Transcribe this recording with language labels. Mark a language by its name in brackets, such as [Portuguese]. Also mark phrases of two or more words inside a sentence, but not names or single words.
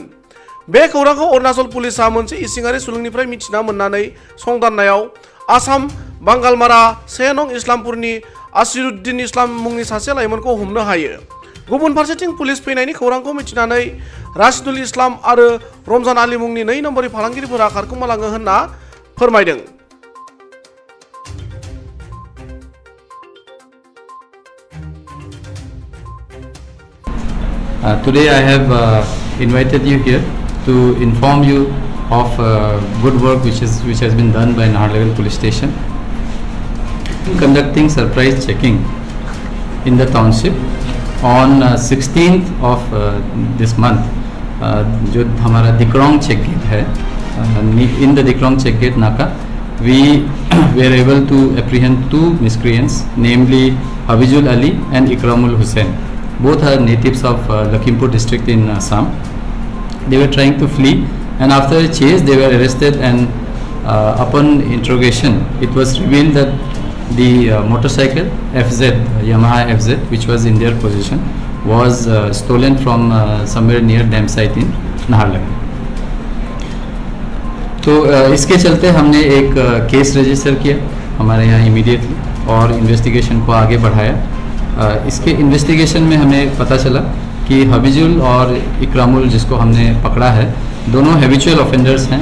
[Bodo] बे खौरांखौ अरुणाचल पुलिसा मोनसे इसिङारि सुलुंनिफ्राय मिथिना मोननानै संदाननायाव आसाम बांगालमारा 1 नं इस्लामपुरनि आसिरुद्दिन इस्लाम मुंनि सासे लाइमोनखौ हमनो हायो। गुबुन फारसेथिं पुलिस फैनायनि खौरांखौ मिथिनानै राशिदुल इस्लाम आरो रमजान आली मुंनि 2 नम्बरि फालांगिरिफोरा खारखोमालाङो होनना फोरमायदों। [English] Today I have invited you here to inform you of good work which has been done by Naharlagun Police Station, conducting surprise checking in the township on 16th of this month. [Hindi] जो हमारा दिक्रोंग चेक गेट है, [English] in the दिक्रोंग चेक गेट नाका we were able to apprehend 2 miscreants, namely Habijul Ali and Ikramul Hussain. Both are natives of Lakhimpur district in Assam. They were trying to flee, and after a chase they were arrested, and upon interrogation it was revealed that the motorcycle FZ, Yamaha FZ, which was in their possession, was stolen from somewhere near dam site in Naharlagun. [Hindi] तो इसके चलते हमने एक [English] case register [Hindi] किया हमारे यहाँ इमीडिएटली और इन्वेस्टिगेशन को आगे बढ़ाया। इसके इन्वेस्टिगेशन में हमें पता चला कि हबीजुल और इकरामुल जिसको हमने पकड़ा है, दोनों [English] habitual offenders [Hindi] हैं।